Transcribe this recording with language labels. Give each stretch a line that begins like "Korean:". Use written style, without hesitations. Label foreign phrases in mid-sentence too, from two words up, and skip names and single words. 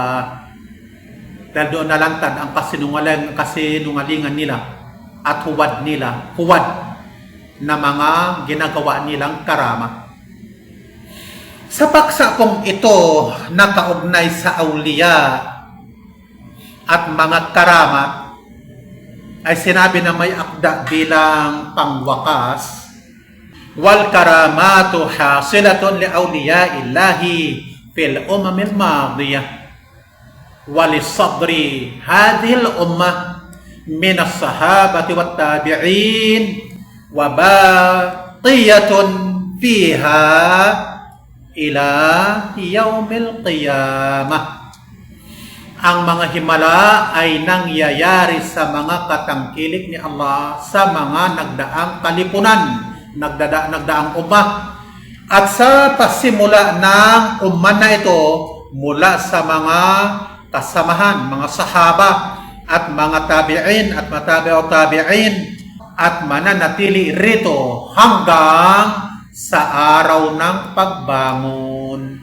Filipino: Dahil doon nalantad ang kasinungalingan nila at huwad na mga ginagawa nilang karama. Sa paksa pong ito nakaugnay sa awliya at mga karamat, ay sinabi na may akda bilang pangwakas,
Arabic: والكرامة حاصلة لأولياء الله في الأمم الماضية ولصدر هذه الأمة من الصحابة والتابعين وباقية فيها إلى يوم القيامة.
Filipino: Ang mga himala ay nangyayari sa mga katangkilik ni Allah sa mga nagdaang kalipunan, nagdaang ummah. At sa pasimula ng ummah na ito, mula sa mga kasamahan, mga sahaba at mga tabi'in at
Arabic: تابعو التابعين
Filipino: at mananatili rito hanggang sa araw ng pagbangon.